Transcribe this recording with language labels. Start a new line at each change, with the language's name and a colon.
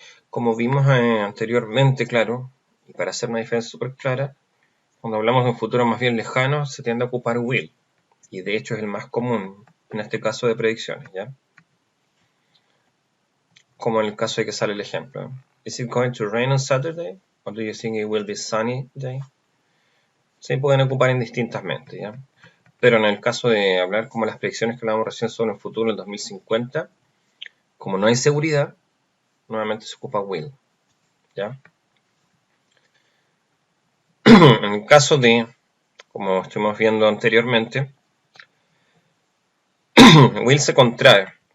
Spanish: Como vimos anteriormente, claro, y para hacer una diferencia súper clara, cuando hablamos de un futuro más bien lejano, se tiende a ocupar will, y de hecho es el más común en este caso de predicciones, ¿ya? Como en el caso de que sale el ejemplo.
English: Is it going to rain on Saturday? Or do you think it will be sunny day?
Spanish: Se pueden ocupar indistintamente, ¿ya? Pero en el caso de hablar como las predicciones que hablamos recién sobre el futuro en 2050, como no hay seguridad, nuevamente se ocupa will, ¿ya? En el caso de, como estuvimos viendo anteriormente, will se contrae.